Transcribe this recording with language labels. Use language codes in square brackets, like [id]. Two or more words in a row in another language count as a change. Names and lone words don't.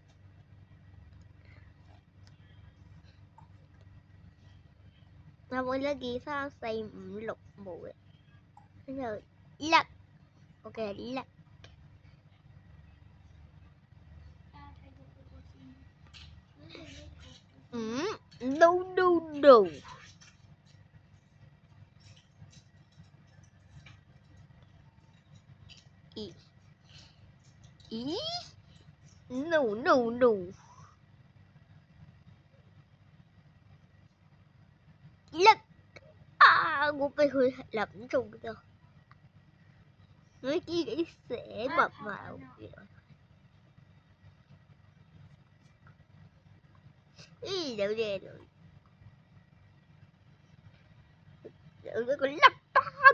[yue] 有冇1、2、3、4、5、6冇嘅？跟住1，我嘅 1。 [en] No no no。 [yue] 咦 ？ [en] No no no。 [yue] 1 啊！我俾佢諗中咗。我自己寫密碼嘅。有嘢嚟。有一個粒巴。